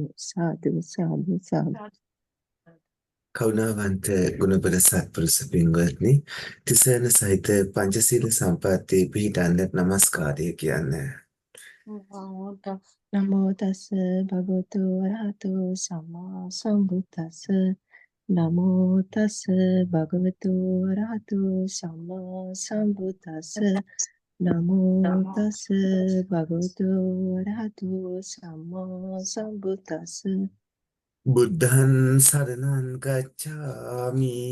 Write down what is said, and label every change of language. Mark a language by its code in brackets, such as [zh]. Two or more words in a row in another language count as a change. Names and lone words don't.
[si] සාදු සාදු සාදු. කරුණාවන්ත ගුණබර සත්පුරුෂ පින්වත්නි, තිසරණ සහිත පංචශීල සම්පatti පිහිටන්නට නමස්කාරය කියන්නේ. [pi] නමෝ තස් භගවතු වරහතු සම්මා සම්බුද්දස්ස. නමෝ තස් භගවතු වරහතු සම්මා සම්බුද්දස්ස. නමෝ තස් භගවතු වරහතු සම්මා සම්බුද්දස්ස. බුද්ධං සරණං ගච්ඡාමි.